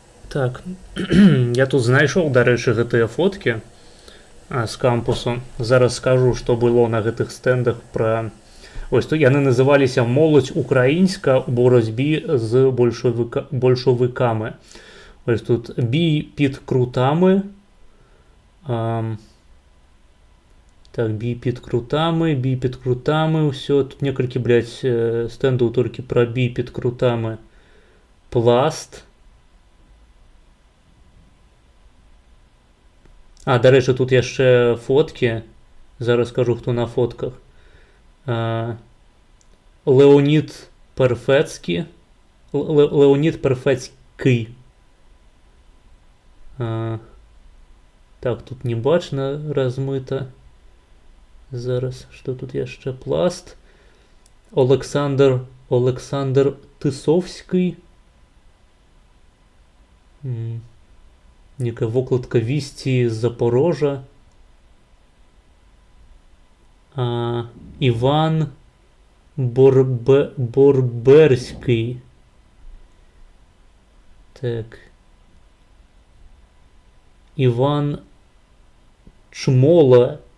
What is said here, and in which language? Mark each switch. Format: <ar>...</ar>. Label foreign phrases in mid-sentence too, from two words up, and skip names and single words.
<be>Так, я тут знайшоў, дарэчы, гэтыя фоткі з кампусу. Зараз скажу, што было на гэтых стэндах пра...</be> <uk>Ось тут</uk> <be>яны называліся</be> <uk>«Моладзь украінська у боротьбі з большевиками». Ось тут «Бій під крутами». Так, «Бій під крутами».</uk> <be>Все, тут некалькі, блядь, стэндаў толькі пра «Бій під крутами». Пласт. А, дарэчы, тут яшчэ фоткі. Зараз скажу, хто на фотках. Леонід Перфецький. Леонід Перфецький. Так, тут не бачно размыто. Зараз, што тут яшчэ? Пласт. Олександр Тисовський. Некая вокладка «Вісті з Запорожа». Іван Борберський. Так. Іван Чмола.</be>